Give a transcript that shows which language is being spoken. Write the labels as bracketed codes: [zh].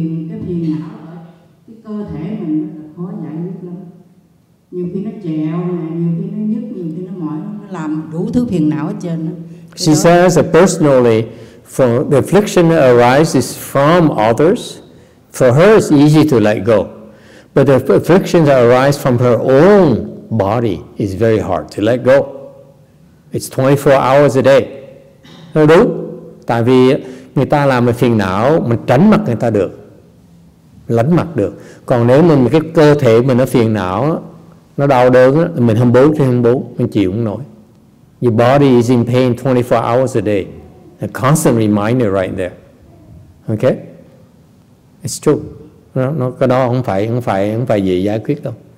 [vi] Cái phiền não ở cái cơ thể mình nó khó giải quyết lắm. Nhiều khi nó trèo nè, nhiều khi nó nhức, nhiều khi nó mỏi, nó làm đủ thứ phiền não ở trên đó. [en] She says that personally, for the affliction arises from others. For her, it's easy to let go. But the afflictions that arise from her own body is very hard to let go. It's 24 hours a day. [vi] Nó đúng. Tại vì người ta làm một phiền não, mình tránh mặt người ta được, lánh mặt được. Còn nếu mình cái cơ thể mình nó phiền não, nó đau đớn, mình 24/24, mình chịu không nổi. [en] Your body is in pain 24 hours a day. A constant reminder right there. Okay? It's true. [vi] Cái đó không phải dễ giải quyết đâu.